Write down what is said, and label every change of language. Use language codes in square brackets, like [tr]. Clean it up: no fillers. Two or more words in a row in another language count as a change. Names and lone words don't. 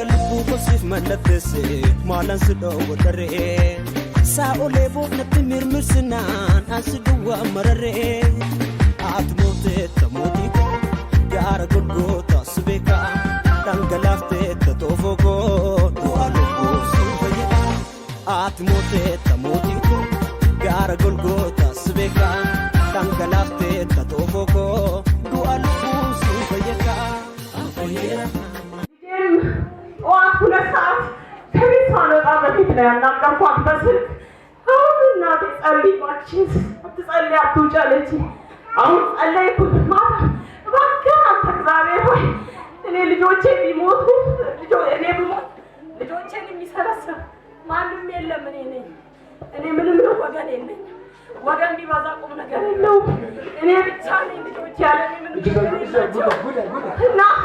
[om] lubbuu kosiif mallatteesse maalan si dhoowwadharee saa'olee boofnatti mirmirsinaan ansi duwwaa mararee ati mooteetta mootii koo gaara golgootaa si beekaa dhangalaafteetta xoofoo koo du'a lubbuu si fayyada ati mooteetta mootii koo gaara golgootaa si beekaa dhangalaafteetta xoofoo koo du'a lubbuu si fayyada [am] ጠዋት 2 ሰዓት ከቤት ሳልወጣ በፊት ነው ያናገርኳት በስልክ አሁን እናቴ ጸልይ እባክሽን አትጸልይ አትውጪ አለችኝ አሁን ጸለይኩ ማታ እባክህ አንተ እግዚአብሔር ሆይ እኔ ልጆቼ ቢሞቱ እኔ ብሞት ልጆቼን የሚሰበስብ ማንም የለም እኔ ምንም ነው ወገን የለኝ ወገን ቢበዛ ቁም ነገር የለውም እኔ ብቻ ነኝ ልጆቼ ያለ ምንም ነገር የላቸውም እና